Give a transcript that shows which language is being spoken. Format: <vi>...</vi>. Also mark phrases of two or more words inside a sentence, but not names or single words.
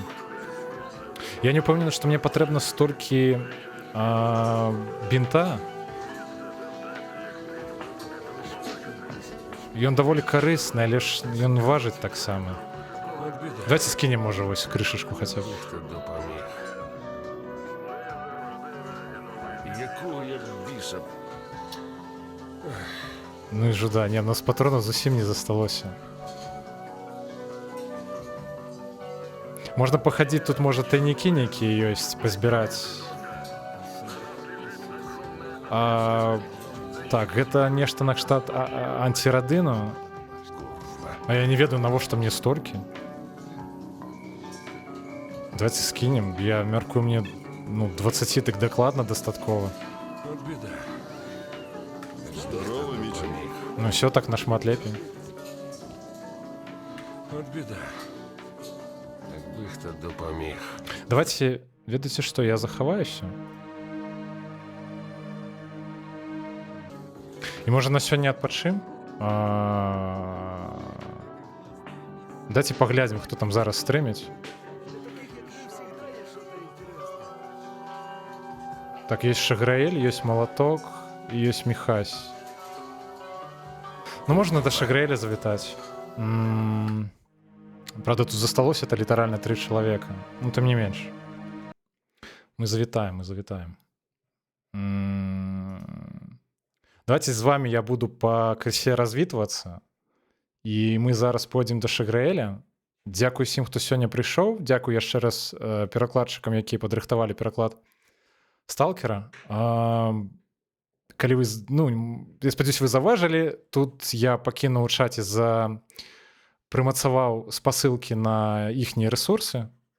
<be>Я не ўпэўнены, што мне патрэбна столькі бінта. Ён даволі карысны, але ж ён важыць таксама. Давайте скінем, можа, вось крышачку хаця б.</be> <uk>Хто допоміг. Якого я біса?</uk> <be>Ну і жуда, не, у нас патронаў зусім не засталося. Можна пахадзіць, тут, можа, тайнікі нейкія ёсць, пазбіраць. Так, гэта нешта накшталт антирадыну. А я не ведаю, навошта мне столькі. Давайте скінем. Я мяркую, мне 20 так дакладна дастаткова.</be> <uk>От біда. Здорово, Мічене.</uk> <be>Ну все так нашмат лепей.</be> <uk>От біда. Якби хто допоміг.</uk> <be>Давайте, ведаеце што, я захаваюся. І можа на сёння адпачым? Дайце паглядзім, хто там зараз стрыміць.</be> <ru>Так, есть Шаграэль, есть Молоток и есть Михась. Ну, можно до Шаграэля завитать. Правда, тут засталось это литерально 3 человека. Ну, тем не меньше. Мы завитаем, мы завитаем. Давайте с вами я буду по крысе развитываться.</ru> <be>І мы зараз пойдзем да Шаграэля. Дзякуй усім, хто сёння прыйшоў. Дзякуй яшчэ раз перакладчыкам, якія падрыхтавалі пераклад сталкера. Калі вы, я спадзяюсь, вы заўважылі, тут я пакінуў у чаце прымацаваў спасылкі на іхнія рэсурсы.</be>